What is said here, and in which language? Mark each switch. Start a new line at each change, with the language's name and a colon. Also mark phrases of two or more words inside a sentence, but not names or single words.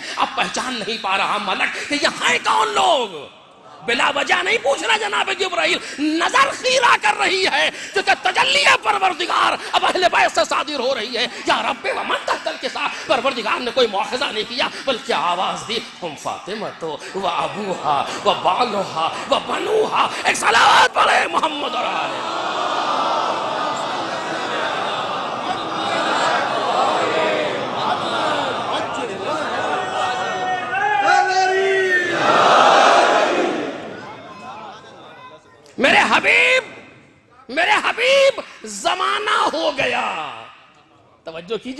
Urdu: اب پہچان نہیں پا رہا ملک کہ یہ ہیں کون لوگ۔ بلا وجہ نہیں پوچھ رہا جناب جبرائیل، نظر خیرہ کر رہی ہے، کیونکہ تجلی پروردگار اب اہل بیت سے صادر ہو رہی ہے۔
Arabic: یا رب ومن تحت الکساء،
Urdu: پروردگار نے کوئی مواخذہ نہیں کیا، بلکہ آواز دی
Arabic: ہم فاطمہ و ابوہا و بالہا و بنوہا۔
Urdu: ایک صلوات پڑھے محمد اور آلہ۔ میرے حبیب زمانہ ہو گیا، توجہ کیجئے،